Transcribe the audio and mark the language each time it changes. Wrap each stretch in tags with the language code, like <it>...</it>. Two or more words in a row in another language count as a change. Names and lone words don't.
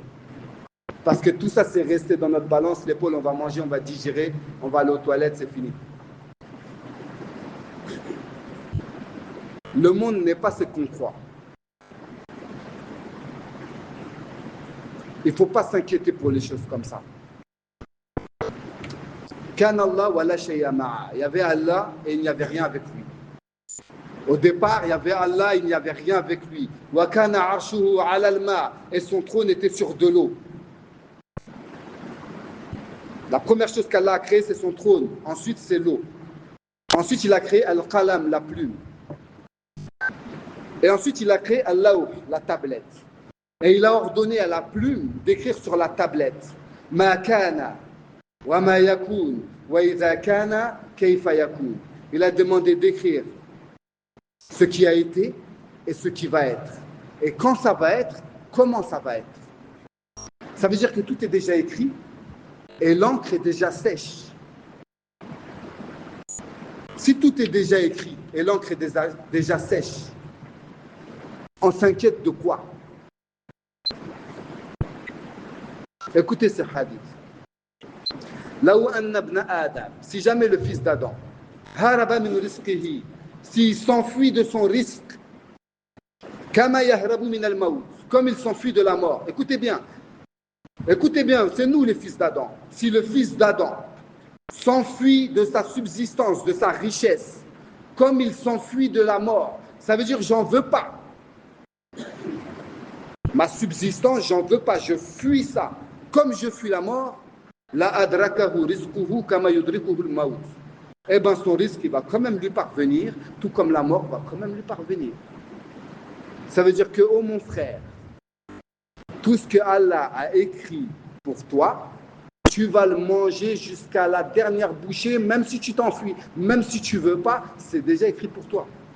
<fr>Parce que tout ça, c'est resté dans notre balance. L'épaule, on va manger, on va digérer, on va aller aux toilettes, c'est fini. Le monde n'est pas ce qu'on croit. Il ne faut pas s'inquiéter pour les choses comme ça.</fr> <ar>كان الله ولا شيء معه.</ar> <fr>Il y avait Allah et il n'y avait rien avec lui. Au départ, il y avait Allah, il n'y avait rien avec lui.</fr> <ar>وكان عرشه على الماء'.</ar> <fr>Et son trône était sur de l'eau. La première chose qu'Allah a créée, c'est son trône. Ensuite, c'est l'eau. Ensuite, il a créé Al-Qalam, la plume. Et ensuite, il a créé Al-Lawh, la tablette. Et il a ordonné à la plume d'écrire sur la tablette</fr> <ar>ما كان وما يكون وإذا كان كيف يكون.</ar> <fr>Il a demandé d'écrire ce qui a été et ce qui va être. Et quand ça va être, comment ça va être. Ça veut dire que tout est déjà écrit et l'encre est déjà sèche. Si tout est déjà écrit et l'encre est déjà sèche, on s'inquiète de quoi? Écoutez ce hadith.</fr> <ar>لو أن ابن آدم,</ar> <fr>si jamais le fils d'Adam,</fr> <ar>هرب من رزقه,</ar> <fr>s'il s'enfuit de son risque,</fr> <ar>كما يهرب من الموت,</ar> <fr>comme il s'enfuit de la mort. Écoutez bien, c'est nous les fils d'Adam. Si le fils d'Adam s'enfuit de sa subsistance, de sa richesse, comme il s'enfuit de la mort, ça veut dire j'en veux pas. Ma subsistance, j'en veux pas, je fuis ça. Comme je fuis la mort,</fr> <ar>لأدركه رزقه كما يدركه الموت.</ar> <fr>Eh bien, son risque, il va quand même lui parvenir, tout comme la mort va quand même lui parvenir. Ça veut dire que, oh mon frère, tout ce que Allah a écrit pour toi, tu vas le manger jusqu'à la dernière bouchée, même si tu t'enfuis, même si tu ne veux pas, c'est déjà écrit pour toi.</fr>